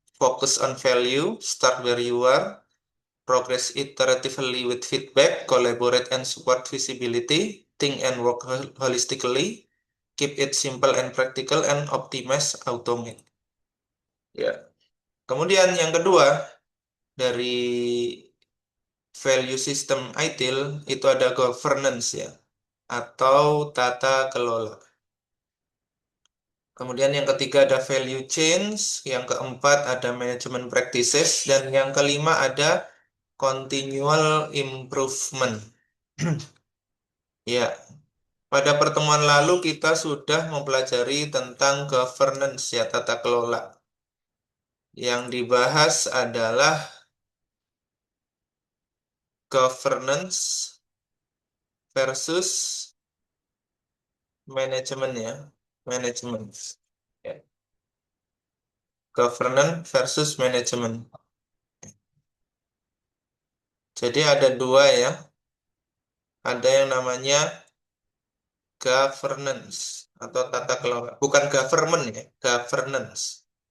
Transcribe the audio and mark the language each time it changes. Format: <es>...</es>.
<en>Focus on value, start where you are, progress iteratively with feedback, collaborate and support visibility, think and work holistically, keep it simple and practical, and optimize automate.</en> <id>Ya. Kemudian yang kedua, dari value system ITIL itu ada governance ya, atau tata kelola. Kemudian yang ketiga ada value change, yang keempat ada management practices, dan yang kelima ada continual improvement. Ya, pada pertemuan lalu kita sudah mempelajari tentang governance ya, tata kelola. Yang dibahas adalah governance versus manajemen ya, manajemen. Ya. Governance versus manajemen. Jadi ada dua ya, ada yang namanya governance atau tata kelola. Bukan government ya, governance.</id>